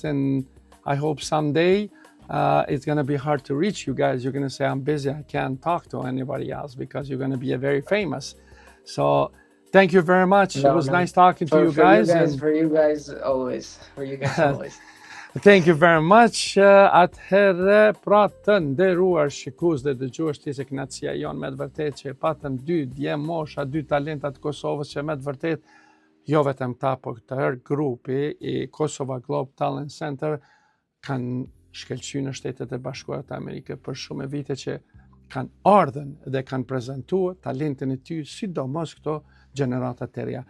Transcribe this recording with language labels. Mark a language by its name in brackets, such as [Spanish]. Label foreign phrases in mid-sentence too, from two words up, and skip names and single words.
[English] And I hope someday it's gonna be hard to reach you guys. You're gonna say, I'm busy, I can't talk to anybody else, because you're gonna be very famous. So thank you very much. It was nice talking to you guys. For you guys always. For you guys always. Thank you very much. [Albanian] Atëherë, pra të nderuar shikues dhe dëgjues, ti se kënaqësia jon me të vërtetë që patëm 2 djem mosha, 2 talenta të Kosovës që me të vërtetë jo vetëm ta, por tërë grupi i Kosova Globe Talent Center kanë shkëlqyer në Shtetet e Bashkuara të Amerikës për shumë vite, që kanë ardhen dhe kanë prezantuar talentin e ty, sidomos këto gjeneratat të reja.